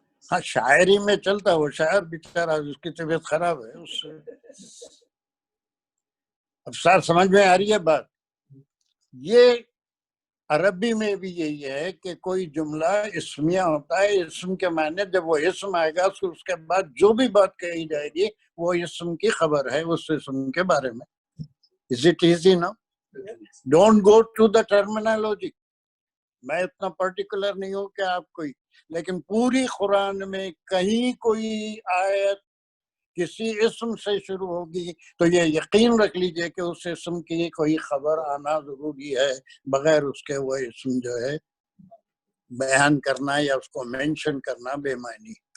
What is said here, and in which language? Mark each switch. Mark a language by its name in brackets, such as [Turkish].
[Urdu] ہاں، شاعری میں چلتا. وہ شاعر بیچارہ اس کی طبیعت خراب ہے، اس سے اب سر سمجھ میں آ رہی ہے بات. یہ عربی میں بھی یہی ہے کہ کوئی جملہ اسمیہ ہوتا ہے. اسم کے معنی جب وہ اسم آئے گا تو اس کے بعد جو بھی بات کہی جائے گی وہ اسم کی خبر ہے اس اسم کے بارے میں. [English] Is it easy now? Don't go to the terminology. [Urdu] میں اتنا پرٹیکولر نہیں ہوں کہ آپ کوئی، لیکن پوری قرآن میں کہیں کوئی آیت کسی اسم سے شروع ہوگی تو یہ یقین رکھ لیجئے کہ اس اسم کی کوئی خبر آنا ضروری ہے. بغیر اس کے وہ اسم جو ہے بیان کرنا یا اس کو مینشن کرنا بے معنی.